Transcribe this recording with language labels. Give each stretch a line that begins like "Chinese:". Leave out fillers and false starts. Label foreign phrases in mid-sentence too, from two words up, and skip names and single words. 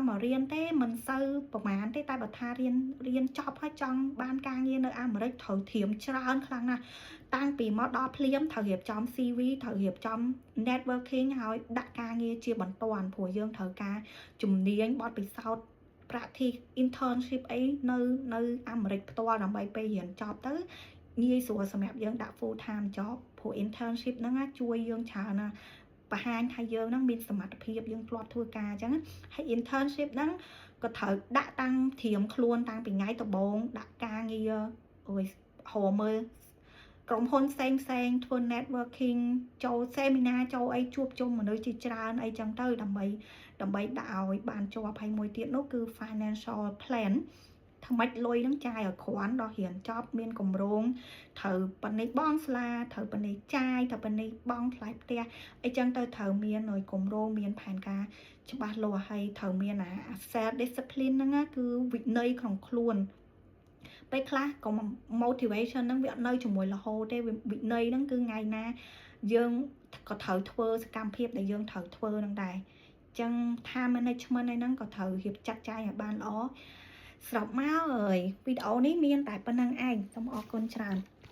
Khmer: មករៀនទេមិនសូវប្រហែលទេតែបើថារៀនចប់ហើយចង់បានការងារនៅអាមេរិកត្រូវត្រៀមច្រើនខ្លាំងណាស់តាំងពីមកដល់ភ្លាមត្រូវរៀបចំ CV ត្រូវរៀបចំ networking ហើយដាក់ការងារជាបន្ទាន់ព្រោះយើងត្រូវការជំនាញបទពិ សោធន៍
English: practice internship
Khmer: អីនៅអាមេរិកផ្ទាល់ដើម្បីពេលរៀនចប់ទៅងាយស្រួលសម្រាប់យើងដាក់
English: full time job
Khmer: ព្រោះ internship ហ្នឹងជួយយើងច្រើនណាស់បង្ហាញថាយើងហ្នឹងមានសមត្ថភាពយើងធ្លាប់ធ្វើការអញ្ចឹងហើយ internship ហ្នឹងក៏ត្រូវដាក់តាំងត្រៀមខ្លួនតាំងពីថ្ងៃដំបូងដាក់ការងារហៅមើលក្រុមហ៊ុនផ្សេង ធ្វើ networking ចូល seminar ចូលអីជួបជុំមនុស្សជាច្រើនអីចឹងទៅដើម្បីដាក់ឲ្យបានជាប់ហើយមួយទៀតនោះគឺ
English: financial plan
Khmer: ថ្មិចលុយនឹងចាយឲ្យគ្រាន់ដល់រៀនចប់មានគម្រោងត្រូវប៉ុណ្ណេះបងស្លាត្រូវប៉ុណ្ណេះចាយត្រូវប៉ុណ្ណេះបងថ្លៃផ្ទះអីចឹងទៅត្រូវមានគម្រោងមានផែនការច្បាស់លាស់ហើយត្រូវមាន
English: self discipline
Khmer: ហ្នឹងគឺវិន័យក្នុងខ្លួន ពេលខ្លះក៏ motivation ហ្នឹងវាអត់នៅជាមួយរហូតទេវិន័យហ្នឹងគឺថ្ងៃណាយើងក៏ត្រូវធ្វើសកម្មភាពដែលយើងត្រូវធ្វើហ្នឹងដែរអញ្ចឹង
English: time management
Khmer: ហ្នឹងក៏ត្រូវរៀបចាត់ចែងឲ្យបានល្អស្របមកអើយវីដេអូនេះមានតែប៉ុណ្្នឹងឯងសូមអរគុណច្រើន